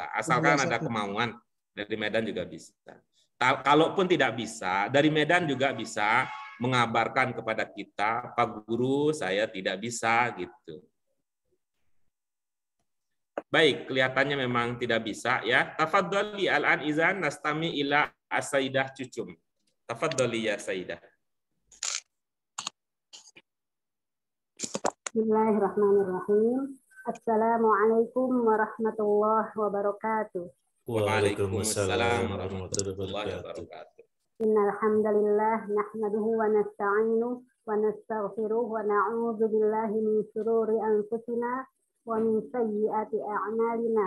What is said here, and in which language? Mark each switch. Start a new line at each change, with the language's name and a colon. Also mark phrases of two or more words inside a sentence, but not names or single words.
Indonesian: Asalkan ada kemauan, dari Medan juga bisa. Kalaupun tidak bisa, dari Medan juga bisa mengabarkan kepada kita, Pak Guru, saya tidak bisa, gitu. Baik, kelihatannya memang tidak bisa ya.
Arabic: تفضلي الآن إذن نستمع إلى السيدة Cucum. تفضلي يا سيدة. بسم الله الرحمن الرحيم. السلام عليكم ورحمة الله وبركاته. وعليكم السلام ورحمة الله وبركاته. إن الحمد لله نحمده ونستعينه ونستغفره ونعوذ بالله من شرور أنفسنا ومن سيئات أعمالنا.